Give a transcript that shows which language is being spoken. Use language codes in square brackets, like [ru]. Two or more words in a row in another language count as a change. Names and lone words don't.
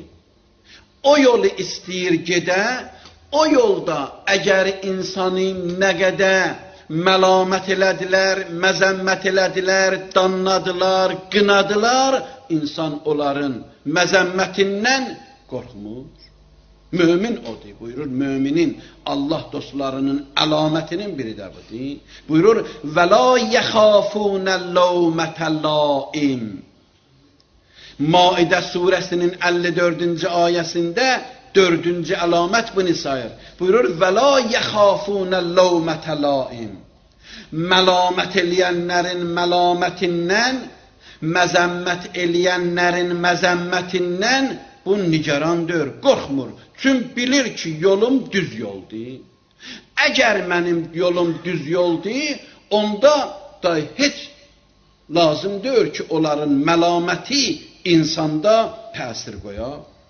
[az] O yolu istəyir gedə, o yolda əgər insanı nə qədər məlamət elədilər, məzəmmət elədilər, danladılar, qınadılar, insan onların məzəmmətindən qorxmur. Mömin odur, buyurur, müminin Allah dostlarının əlamətinin biri də budur. Buyurur, [ar] وَلَا يَخَافُونَ اللَّوْمَةَ لَائِمٍ. [az] Maidə surəsinin 54-cü ayəsində 4-cü əlamət bunu sayır. Buyurur, [ar] وَلَا يَخَافُونَ اللَّوْمَةَ لَائِمٍ. [az] Məlamət eləyənlərin məlamətindən, məzəmmət eləyənlərin məzəmmətindən bu nigarandır, qorxmur. Çünki bilir ki, yolum düz yoldur. Əgər mənim yolum düz yoldur, onda da heç lazım deyil ki, onların məlaməti insanda təsir qoyar.